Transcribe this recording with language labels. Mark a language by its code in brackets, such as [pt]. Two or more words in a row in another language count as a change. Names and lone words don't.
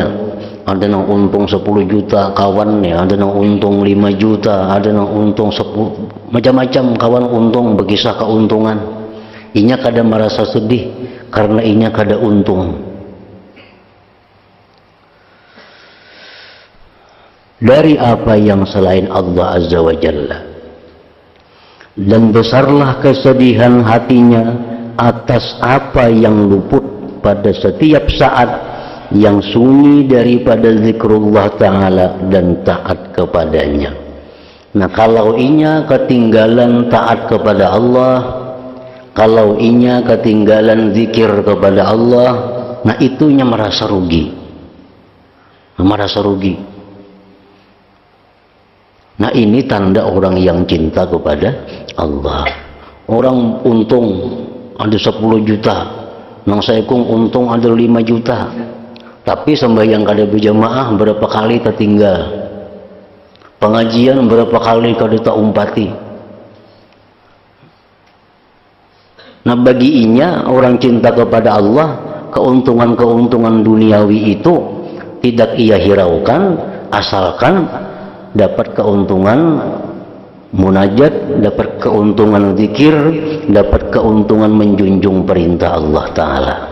[id] Ada yang untung 10 juta kawannya, ada yang untung 5 juta, ada yang untung 10, macam-macam kawan untung, berkisah keuntungan. [bjn] Inya kadang merasa sedih karena inya kada untung. [id] Dari apa yang selain Allah [ar] Azza wa Jalla. [id] Dan besarlah kesedihan hatinya atas apa yang luput pada setiap saat yang sunyi daripada [ar] zikrullah ta'ala [id] dan taat kepadanya. [bjn] Nah, kalau inya ketinggalan taat kepada Allah, kalau inya ketinggalan zikir kepada Allah, nah itunya merasa rugi. [id] Merasa rugi. Nah, ini tanda orang yang cinta kepada Allah. [bjn] Orang untung ada 10 juta, nang saekung untung ada 5 juta. Tapi sembahyang kada berjamaah berapa kali tertinggal, pengajian berapa kali kada tak umpati. Nah, bagi inya orang cinta kepada Allah, [id] keuntungan-keuntungan duniawi itu tidak ia hiraukan, asalkan dapat keuntungan munajat, dapat keuntungan zikir, dapat keuntungan menjunjung perintah Allah Ta'ala.